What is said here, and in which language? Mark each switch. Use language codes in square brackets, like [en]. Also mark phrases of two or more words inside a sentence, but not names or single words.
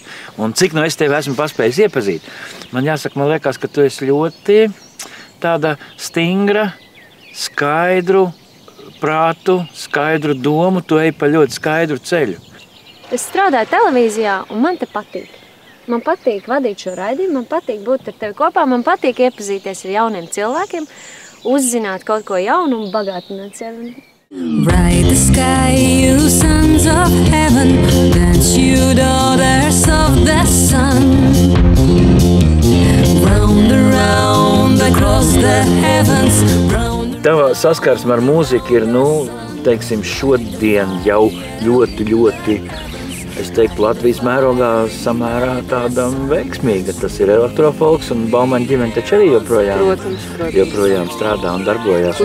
[lv] Un cik no es tevi esmu paspējis iepazīt, man jāsaka, man liekas, ka tu esi ļoti tāda stingra, skaidru prātu, skaidru domu, tu ej pa ļoti skaidru ceļu. Es strādāju televīzijā, un man te patīk. Man patīk vadīt šo raidījumu, man patīk būt ar tevi kopā, man patīk iepazīties ar jauniem cilvēkiem, uzzināt kaut ko jaunu un bagātināt sevi. [en] Bright the sky, you sons of heaven, dance you daughters of the sun. Round and round across the heavens, round. [lv] Tava saskarsme ar mūziku ir, teiksim, šodien jau ļoti, es teiktu, Latvijas mērogā samērā tāda veiksmīga. Tas ir elektrofolks, un Baumaņa ģimene taču arī joprojām strādā un darbojās.